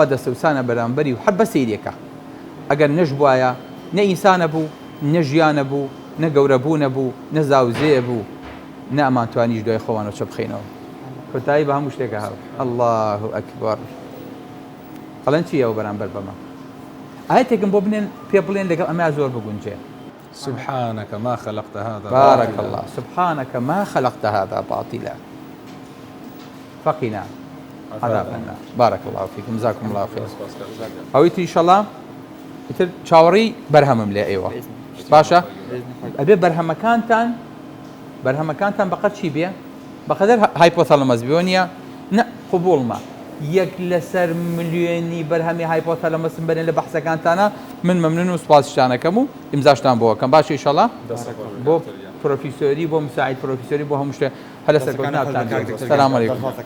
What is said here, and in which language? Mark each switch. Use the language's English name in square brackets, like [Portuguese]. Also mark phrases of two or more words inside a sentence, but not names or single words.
[Central Kurdish] دەسەوسانە بەرامبەری و هەر بە سەیرێکە ئەگەر نەش بواە نە ئینسانە بوو نە ژیانە بوو نە گەورەبوو نەبوو نە زاوزێ بوو نە ئەمانتوانیش دوای خۆوانەوە چە بخینەوە کۆتایی بە هەموو شتێکە هەڵ [Arabic] الله ئەکبەر [Central Kurdish] ئەڵەن چی ئەوە بەرامبەر بەمە ئاەتێکم بۆ بنێن پێ بڵێن لەگەڵ ئەمە زۆر بگونجێ [Arabic] سبحانك ما خلقت هذا بارك الله سبحانك ما خلقت هذا باطلا فقنا عذاب النار بارك الله فيكم جزاكم الله خير [Central Kurdish] ئەویتر ئینشەڵڵا ئیتر چاوەڕی بەرهەمم لێ ئێوە باشە ئەبێ بەرهەمەکانتان بەقەت چی بێ بەقەدەر هایپۆثەلەمەس بێ نە قبوڵمە یەک لەسەر ملیۆنی بەرهەمی هایپۆثەلەمەسم بنێن لە بەحسەکانتانە من مەمنون و سوپاسیشتانەکەم و ئیمزاشتان بۆەکەم باشە ئینشەڵڵا بۆ پرۆفیسۆری بۆ مساعید پرۆفیسۆری بۆ هەموو شتێ هەر لەسەر کەوتناتان [Arabic] سەلام عەلەیکوم.